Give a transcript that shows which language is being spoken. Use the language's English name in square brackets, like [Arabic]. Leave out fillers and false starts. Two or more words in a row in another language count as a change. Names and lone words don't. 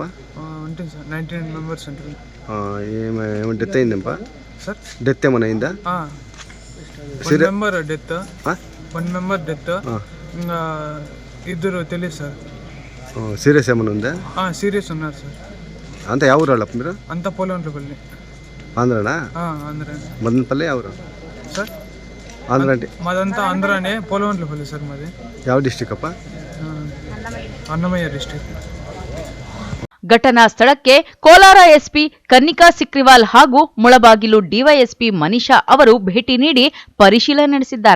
[Telugu] ఉంటుంది సార్. 19 మెంబర్స్ ఉంటుంది. డెత్ అయిందప్ప సార్? డెత్ ఏమైనా అయిందా? 1 మెంబర్ డెత్, 1 మెంబర్ డెత్, ఇంకా 2 తెలియదు సార్. సీరియస్ ఏమైనా ఉందా? సీరియస్ ఉన్నారు సార్. [Kannada] అంతా ಯಾವ ಊರು ಅಲ್ಲಪ್ಪ మీరు? [Telugu] అంతా పోలంట్లపల్లి. ఆంధ్రనా? ఆంధ్ర. మదనపల్లి ఎవరు సార్? ఆంధ్ర అంటే మాదంతా ఆంధ్రానే, పోలంట్లపల్లి సార్ మాది. [Kannada] ಯಾವ ಡಿಸ್ಟ್ರಿಕ್ಟ್ ಅಪ್ಪ? [Telugu] అన్నమయ్య డిస్ట్రిక్ట్. [Kannada] ಘಟನಾ ಸ್ಥಳಕ್ಕೆ ಕೋಲಾರ ಎಸ್ಪಿ ಕನ್ನಿಕಾ ಸಿಕ್ರಿವಾಲ್ ಹಾಗೂ ಮುಳಬಾಗಿಲು ಡಿವೈಎಸ್ಪಿ ಮನೀಷಾ ಅವರು ಭೇಟಿ ನೀಡಿ ಪರಿಶೀಲನೆ ನಡೆಸಿದ್ದಾರೆ.